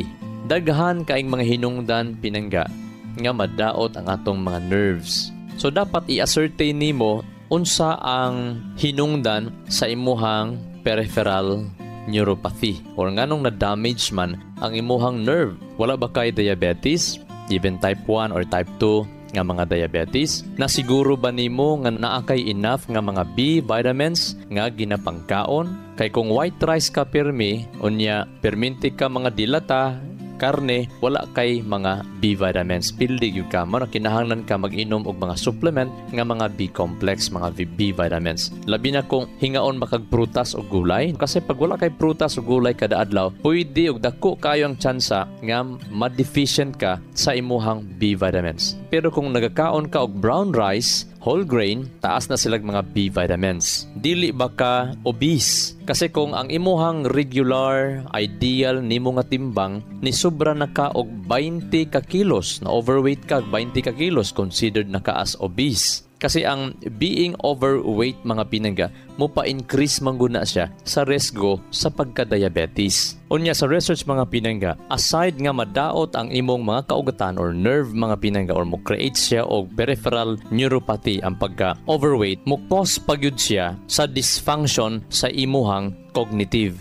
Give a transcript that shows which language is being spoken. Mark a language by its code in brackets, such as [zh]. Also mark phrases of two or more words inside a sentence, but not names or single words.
[ceb] Daghan kaing mga hinungdan pinangga nga madaot ang atong mga nerves. So dapat i-ascertain nimo unsa ang hinungdan sa imuhang [en] peripheral neuropathy [ceb] or nganong na-damage man ang imuhang nerve. Wala ba kay diabetes, [en] even type 1 or type 2 [ceb] nga mga diabetes? Na siguro ba nimo nga naakay enough nga mga [en] B vitamins [ceb] nga ginapangkaon? Kay kung [en] white rice [ceb] ka pirmi, unya perminti ka mga dilata, karne, wala kay mga [en] B vitamins. [ceb] Pildig yung ka mo na kinahanglan ka mag-inom og mga supplement nga mga [en] B complex, [ceb] mga [en] B vitamins. [ceb] Labi na kung hingaon makag prutas o gulay. Kasi pag wala kay prutas o gulay kada adlaw, pwede og dako kayo ang tsansa nga ma-deficient ka sa imuhang [en] B vitamins. [ceb] Pero kung nagakaon ka og [en] brown rice, whole grain, [ceb] taas na silang mga [en] B vitamins. [ceb] Dili ba ka obese? Kasi kung ang imuhang regular, ideal nimo nga timbang ni sobra na ka og 20 ka kilos, na overweight ka 20 ka kilos, considered na ka [en] as obese. [ceb] Kasi ang [en] being overweight [ceb] mga pinangga, mo pa-increase mangguna siya sa riesgo sa pagka-diabetes. Unya sa research mga pinangga, aside nga madaot ang imong mga kaugatan or nerve mga pinangga or mo create siya og [en] peripheral neuropathy [ceb] ang pagka-overweight, mo cause pagyud siya sa dysfunction sa imuhang cognitive.